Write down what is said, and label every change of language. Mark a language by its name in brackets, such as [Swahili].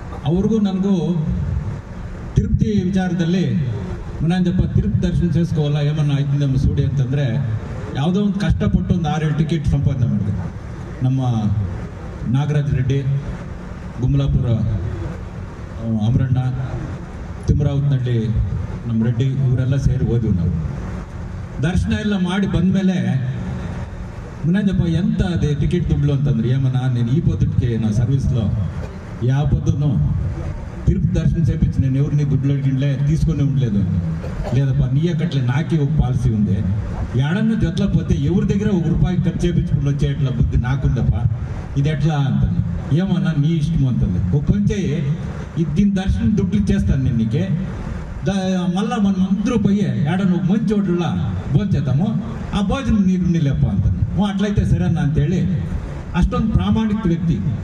[Kannada] ಅವ್ರಿಗೂ ನನಗೂ ತಿರುಪತಿ ವಿಚಾರದಲ್ಲಿ ಮುನಾಂಜಪ್ಪ ತಿರುಪತಿ ದರ್ಶನ ಸೇರಿಸ್ಕೋವಲ್ಲ ಏಮನ್ನ ಆಯ್ತು ನಮ್ಮ ಸೂಡಿ ಅಂತಂದರೆ, ಯಾವುದೋ ಒಂದು ಕಷ್ಟಪಟ್ಟು ಒಂದು 6-7 ಟಿಕೆಟ್ ಸಂಪಾದನೆ ಮಾಡಿದೆ. ನಮ್ಮ ನಾಗರಾಜ್ ರೆಡ್ಡಿ, ಗುಮ್ಲಾಪುರ ಅಮರಣ್ಣ, ತಿಮ್ಮರಾವತ್ನಹಳ್ಳಿ ನಮ್ಮ ರೆಡ್ಡಿ, ಇವರೆಲ್ಲ ಸೇರಿ ಹೋದ್ವಿ. ನಾವು ದರ್ಶನ ಎಲ್ಲ ಮಾಡಿ ಬಂದಮೇಲೆ ಮುನಾಂಜಪ್ಪ ಎಂತ ಅದೇ ಟಿಕೆಟ್ ದುಡ್ಲು ಅಂತಂದ್ರೆ, [Telugu] ఏమన్నా నేను ఈ పొద్దుటికి నా సర్వీస్లో యా పొద్దును తిరుపతి దర్శనం చేయించి నేను ఎవరిని దుడ్లు అడిగిలే తీసుకునే ఉండలేదు. లేదప్ప నీయే కట్లే, నాకే ఒక పాలసీ ఉంది, ఏడన్నా జొత్లా పోతే ఎవరి దగ్గర ₹1 ఖర్చు చేయించుకుని వచ్చేట్లా బుద్ధి నాకుందప్ప, ఇది ఎట్లా అంటాను. ఏమన్నా నీ ఇష్టము అంటుంది. ఒక పని చేయి, దీని దర్శనం దుడ్లు ఇచ్చేస్తాను నేను నీకే, మళ్ళా మనం అందరూ పోయి ఏడన్నా ఒక మంచి చోట్ల భోజనం చేద్దాము, ఆ భోజనం నీరు లేప్ప అంటాను. [Kannada] ಅಟ್ಲೈತೆ ಸರನ್ನ ಅಂತೇಳಿ ಅಷ್ಟೊಂದು ಪ್ರಾಮಾಣಿಕ ವ್ಯಕ್ತಿ.